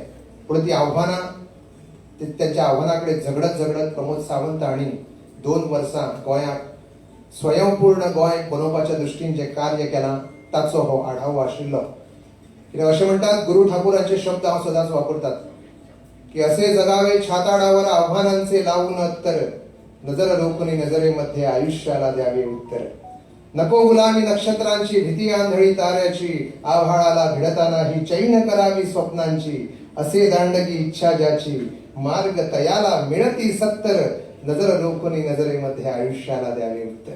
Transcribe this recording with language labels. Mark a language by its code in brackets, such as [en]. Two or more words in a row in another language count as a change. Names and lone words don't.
[kok] पूण ती आव्हानां त्यांच्या आव्हानां कडेन झगडत प्रमोद सावंत हांणी 2 वर्सां गोंयाक स्वयंपूर्ण गोंय बनोवपाच्या दृश्टीन जें कार्य केलां ताचो हो आढावो आशिल्लो. कित्याक अशें म्हणटात, गुरू ठाकूरांचे शब्द हांव सदांच वापरतात की [mr] असे जगावे छाताडावर आव्हानांचे लावून उत्तर, नजर रोखून नजरेमध्ये आयुष्याला द्यावे उत्तर. नको गुलामी नक्षत्रांची, भीती आंधळी ताऱ्याची, आव्हाळाला भिडताना ही चैन करावी स्वप्नांची. असे दांडगी इच्छा ज्याची, मार्ग तयाला मिळती सत्तर, नजर रोखून नजरेमध्ये आयुष्याला द्यावे उत्तर.